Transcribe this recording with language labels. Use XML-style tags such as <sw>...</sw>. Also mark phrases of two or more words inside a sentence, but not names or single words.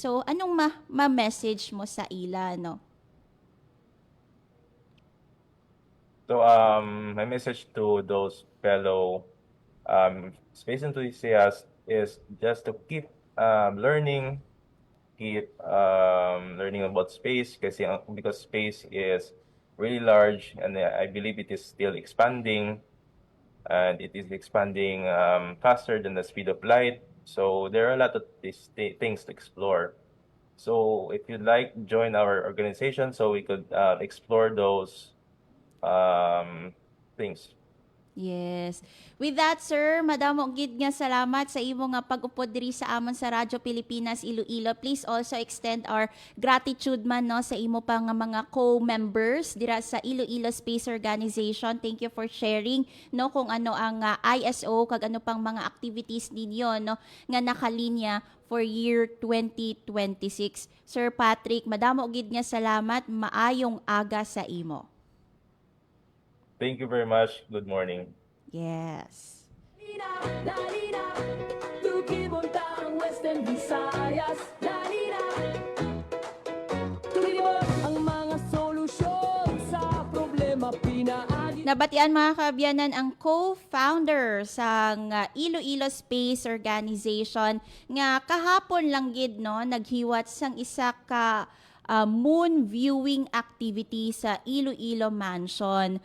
<hil>So anong ma-message mo sa ila no?</hil> <en>So my message to those fellow space enthusiasts is just to keep learning about space because space is really large, and I believe it is still expanding, and it is expanding faster than the speed of light. So there are a lot of these things to explore. So if you'd like, join our organization so we could explore those things. Yes. With that,</en> <hil>sir, madamo gid nga salamat sa imo nga pag-upod diri sa amon sa Radyo Pilipinas Iloilo.</hil> <en>Please also extend our gratitude</en> <hil>man no sa imo pa nga mga co-members dira sa Iloilo Space Organization.</hil> <en>Thank you for sharing</en> <hil>no kung ano ang ISO kag ano pang mga activities ninyo no nga nakalinya</hil> <en>for year 2026.</en> <hil>Sir Patrick, madamo gid nga salamat, maayong aga sa imo.</hil> <en>Thank you very much. Good morning. Yes.</en> <hil>Tukibuntang Western Visayas. Ang mga solusyon sa problema pinaagi. Nabatian mga kaabyanan ang co-founder sa Iloilo Space Organization nga kahapon lang gid no naghiwat sang isa ka moon viewing activity sa Iloilo Mansion.</hil>